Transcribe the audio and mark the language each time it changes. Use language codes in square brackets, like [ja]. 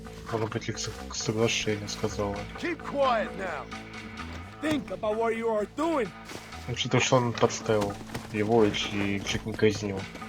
[ru] Может быть, их соглашение сказала. [en] Keep quiet now! Think about what you are doing. [ru] Учитывая, что он подставил его и чуть не казнил.